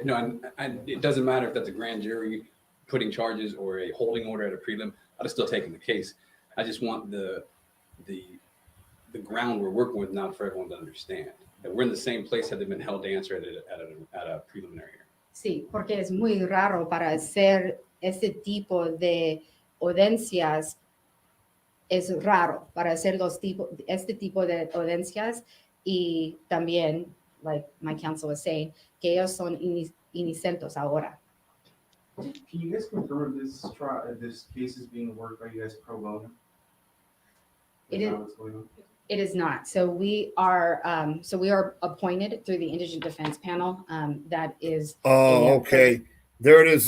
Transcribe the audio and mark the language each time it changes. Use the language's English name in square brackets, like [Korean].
[English] No, and it doesn't matter if that's a grand jury putting charges or a holding order at a prelim. I'd still taking the case. I just want the ground we're working with now for everyone to understand that we're in the same place had they been held to answer at a preliminary hearing. [Spanish] Sí, porque es muy raro para hacer este tipo de audiencias. Es raro para hacer este tipo de audiencias y también, [English] like my counsel was saying, [Spanish] que ellos son inocentes ahora. [English] Can you guys confirm this case is being worked? Are you guys pro bono? It Is is- that what's going on? It is not. So we are appointed through the Indigent Defense Panel. That is. Oh, a, okay. There it is.